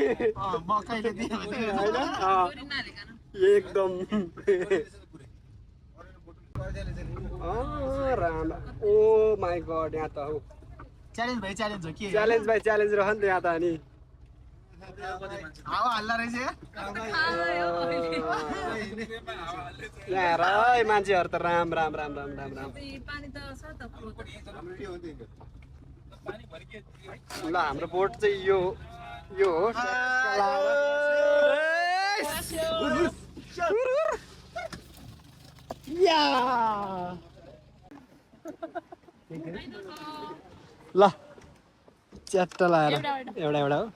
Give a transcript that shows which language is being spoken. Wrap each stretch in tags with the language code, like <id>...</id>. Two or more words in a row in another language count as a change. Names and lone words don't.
<ne>एकदम राम</ne> <en>oh my god</en> <ne>यहाँ त हो च्यालेन्ज भाइ च्यालेन्ज हो के च्यालेन्ज बाई च्यालेन्ज रह नि त यहाँ त अनि हावा हल्ला रहेछ यहाँ हेर है मान्छेहरू त राम राम राम राम राम राम पानी त छ त ल हाम्रो बोट चाहिँ यो हो ल च्याट्ट लाएर एउटा हो</ne>